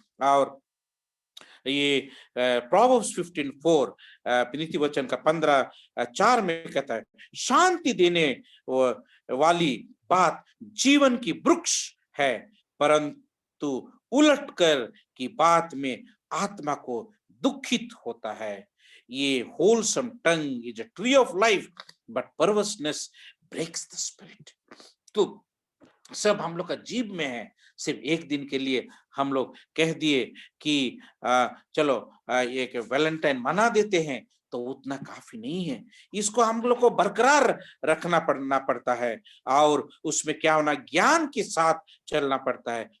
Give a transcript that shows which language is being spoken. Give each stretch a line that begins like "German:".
Hindi: और ये Proverbs 15:4 नीति वचन का 15:4 में कहता है, शांति देने वाली बात जीवन की वृक्ष है, परंतु उलट कर की बात में आत्मा को दुखित होता है।
English: ये wholesome tongue is a tree of life, but perverseness breaks the spirit।
Hindi: तो सब हम लोग का जीव में है। सिर्फ एक दिन के लिए हम लोग कह दिए कि चलो एक वैलेंटाइन मना देते हैं, तो उतना काफी नहीं है। इसको हम लोग को बरकरार रखना पड़ता है और उसमें क्या होना, ज्ञान के साथ चलना पड़ता है।